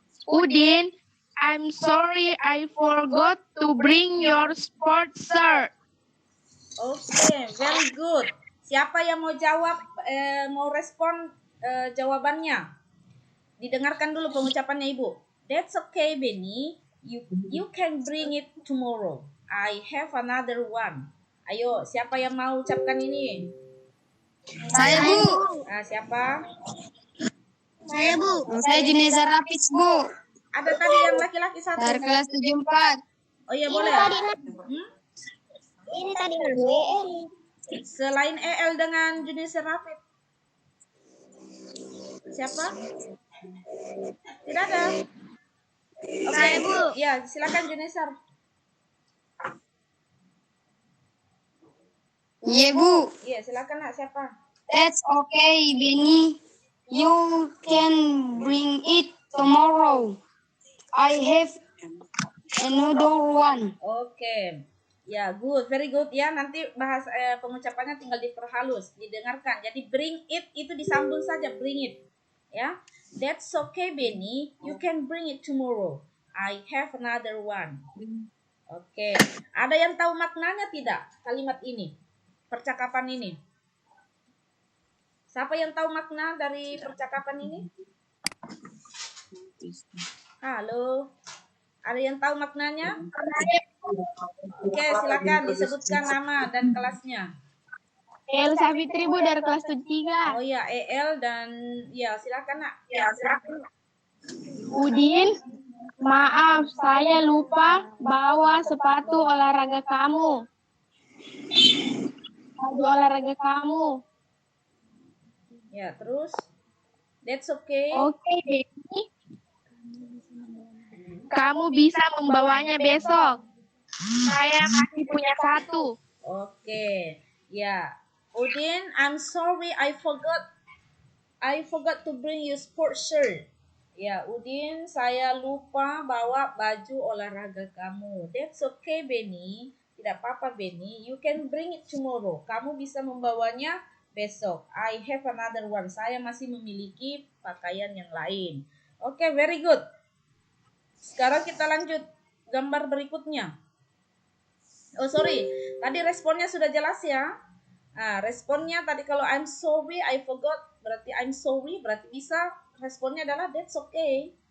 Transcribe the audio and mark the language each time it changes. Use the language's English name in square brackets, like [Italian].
[English] Udin, I'm sorry I forgot to bring your sports shirt. Oke, very good. [Indonesian] Siapa yang mau jawab, mau respon jawabannya? Didengarkan dulu pengucapannya Ibu. [English] That's okay, Benny. You can bring it tomorrow. I have another one. [Indonesian] Ayo, siapa yang mau ucapkan ini? Saya, Bu. Siapa? Saya, Bu. Saya Juneza Rafiz, Bu. Ada tadi yang laki-laki satu. Dari kelas 74. Oh iya, boleh. Ini tadi EL. Selain EL dengan Junisa Rafid. Siapa? Tidak ada. Oke, Bu. Ya, silakan Junisa. Iya, Bu. Iya, silakan Nak, siapa? [English] That's okay, Benny. You can bring it tomorrow. I have another one. [Indonesian] Oke. Ya, [English] good, very good [Indonesian] ya. Nanti bahas pengucapannya tinggal diperhalus, didengarkan. Jadi [English] bring it [Indonesian] itu disambung saja, bring it. Ya. [English] That's okay, Benny. You can bring it tomorrow. I have another one. Oke. [Indonesian] Ada yang tahu maknanya tidak kalimat ini? Percakapan ini. Siapa yang tahu makna dari percakapan ini? Halo. Ada yang tahu maknanya? Oke, silakan disebutkan nama dan kelasnya. Elsa Fitri, Bu, dari kelas 73. Oh ya, EL dan ya silakan Nak. Udin, maaf saya lupa bawa sepatu olahraga kamu. Baju olahraga kamu. Ya, terus [English] that's okay. [Indonesian] Oke, Benny. Kamu bisa membawanya besok. Saya masih punya satu. Oke. Ya. [English] Udin, I'm sorry I forgot to bring you sports shirt. [Indonesian] Ya, Udin, saya lupa bawa baju olahraga kamu. [English] That's okay, Benny. [Indonesian] Tidak apa-apa, [English] Benny. You can bring it tomorrow. [Indonesian] Kamu bisa membawanya besok. [English] I have another one. [Indonesian] Saya masih memiliki pakaian yang lain. Oke, [English] very good. [Indonesian] Sekarang kita lanjut gambar berikutnya. [English] Oh, sorry. [Indonesian] Tadi responnya sudah jelas ya. Nah, responnya tadi kalau [English] I'm sorry, I forgot, [Indonesian] berarti I'm sorry, berarti bisa responnya adalah [English] that's okay.